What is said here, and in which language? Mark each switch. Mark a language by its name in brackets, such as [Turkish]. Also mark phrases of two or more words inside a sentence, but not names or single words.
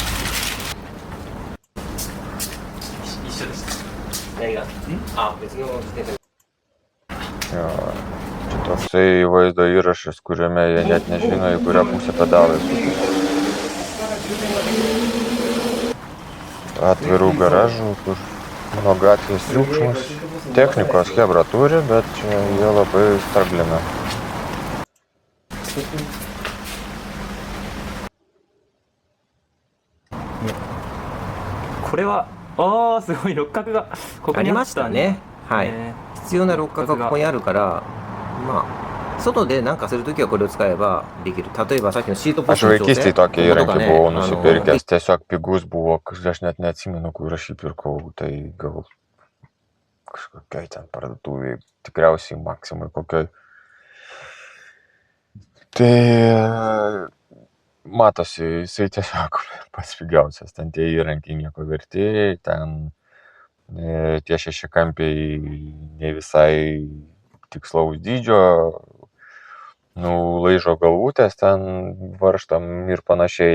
[Lithuanian] Jo, čia toksai vaizdo įrašas, kuriame jie net nežino, į kurią pusę pedalai sukasi. Atvirų garažų, kur nuo gatvės triukšmas. Technikos chebra turi, bet čia jie labai straglina. [Japanese] これはすごい六角がここにありましたね。はい。必要な六角がここにあるから、まあ外でなんかするときはこれを使えばできる。例えばさっきのシートポスト [Lithuanian] Aš vaikystėje tokį įrankį buvau nusipirkęs, tiesiog pigus buvo, aš net neatsimenu, kur aš jį pirkau, tai gal kažkokiai ten parduotuvėje, tikriausiai Maksimai kokioj. Tai matosi, jisai tiesiog pats pigiausias, ten tie įrankiai nieko verti, ten tie šešiakampiai ne visai tikslaus dydžio, laižo galvutės ten varžtam ir panašiai.